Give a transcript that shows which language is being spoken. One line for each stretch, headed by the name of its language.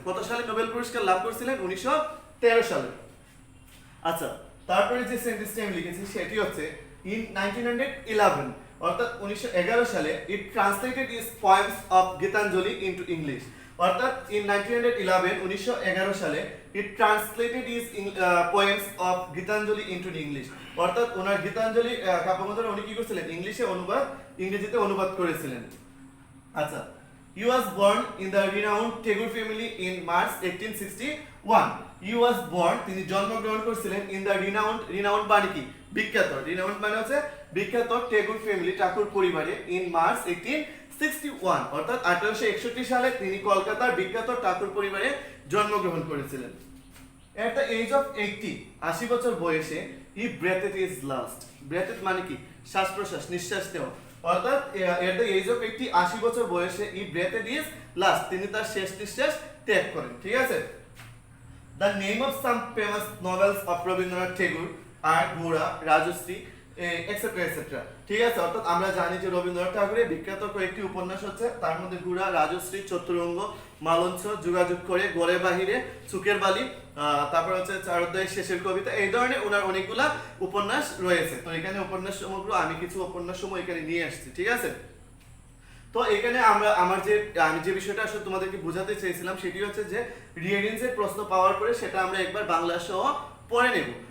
Bangla: কত সালে নোবেল পুরস্কার লাভ করছিলেন, 1913 সালে। আচ্ছা তারপরে যে সেন্টেন্সটি আমি লিখেছি সেটি হচ্ছে ইন 1911, অর্থাৎ 1911 সালে
English: it translated is poems of Gitanjali into English,
Bangla: অর্থাৎ ইন 1911 সালে ইট translated is poems of Gitanjali into English, অর্থাৎ ওনার গীতাঞ্জলি কাব্যগ্রন্থ উনি কি করেছিলেন, ইংরেজিতে অনুবাদ করেছিলেন। আচ্ছা
English: he was born in the renowned Tagore family in March 1861. he was born,
Bangla: তিনি জন্মগ্রহণ করেছিলেন
English: in the renowned
Bangla: মানে কি, বিখ্যাত, renowned মানে হচ্ছে বিখ্যাত টেগোর ফ্যামিলি, ঠাকুর পরিবারে,
English: in March 1861
Bangla: 1861 অর্থাৎ 1861 সালে তিনি কলকাতার বিখ্যাত ঠাকুর পরিবারে জন্মগ্রহণ করেছিলেন।
English: At the age of 80
Bangla: 80 বছর বয়সে
English: he breathed his last.
Bangla: breathed মানে কি? শ্বাস প্রশ্বাস, নিঃশ্বাস নেওয়া। অর্থাৎ
English: at the age of 80
Bangla: 80 বছর বয়সে
English: he breathed his last,
Bangla: তিনি তার শেষ নিঃশ্বাস ত্যাগ করেন। ঠিক আছে?
English: The name of some famous novels of Rabindranath Tagore are Gora, Rajashri, etcetera etcetera.
Bangla: ঠিক আছে, অর্থাৎ আমরা জানি যে রবীন্দ্রনাথ ঠাকুরের বিখ্যাত কয়েকটি উপন্যাস হচ্ছে, তার মধ্যে গুড়া, রাজশ্রী, চতুরঙ্গ, মালঞ্চ, যোগাযোগ করে, গড়ে বাহিরে, চুকের বালি, তারপর হচ্ছে চার অধ্যায়ের শেষের কবিতা, এই ধরনের ওনার অনেকগুলা উপন্যাস রয়েছে। তো এখানে উপন্যাস সমগ্র আমি কিছু উপন্যাস সমূহ এখানে নিয়ে আসছি। ঠিক আছে, তো এখানে আমি যে বিষয়টা আসলে তোমাদেরকে বোঝাতে চেয়েছিলাম সেটি হচ্ছে যে রিয়ারেঞ্জের প্রশ্ন পাওয়ার পরে সেটা আমরা একবার বাংলা সহ পড়ে নেব।